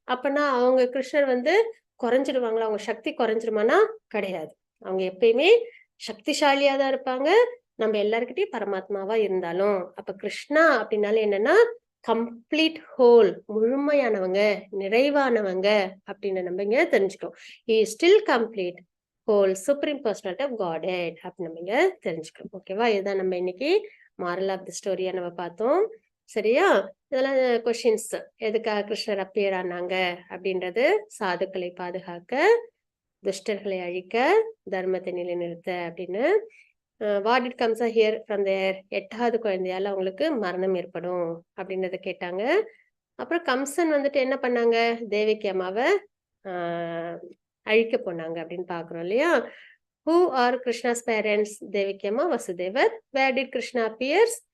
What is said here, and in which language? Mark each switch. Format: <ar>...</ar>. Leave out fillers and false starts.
<ta>அப்பனா அவங்க கிருஷ்ணர் வந்து குறைஞ்சிடுவாங்களா? அவங்க சக்தி குறைஞ்சிருமானா? கிடையாது. அவங்க எப்பயுமே சக்திசாலியா தான் இருப்பாங்க. நம்ம எல்லார்கிட்டயும் பரமாத்மாவா இருந்தாலும். அப்ப கிருஷ்ணா அப்படின்னால என்னன்னா கம்ப்ளீட் ஹோல், முழுமையானவங்க, நிறைவானவங்க அப்படின்னு நம்ம இங்க தெரிஞ்சுக்கணும்.</ta> <en>he is still complete whole supreme personality of godhead</en> <ta>அப்படின்னு நம்ம இங்க தெரிஞ்சுக்கணும். ஓகேவா? இதுதான் நம்ம இன்னைக்கு</ta> <en>moral of the story</en> <ta>நம்ம பார்த்தோம். சரியா? இதெல்லாம் கொஸ்டின்ஸ். எதுக்காக கிருஷ்ணர் அப்பியர் ஆனாங்க அப்படின்றது சாதுக்களை பாதுகாக்க, துஷ்டர்களை அழிக்க, தர்மத்தை நிலைநிறுத்த அப்படின்னு.</ta> <en>what it comes here from there,</en> <ta>8வது குழந்தையால அவங்களுக்கு மரணம் ஏற்படும் அப்படின்றத கேட்டாங்க. அப்புறம் கம்சன் வந்துட்டு என்ன பண்ணாங்க? தேவகி அம்மாவை அழிக்க போனாங்க அப்படின்னு பாக்குறோம் இல்லையா?</ta> <en>Who are Krishna's parents? Devaki Amma, Vasudevar. Where did Krishna appears?</en>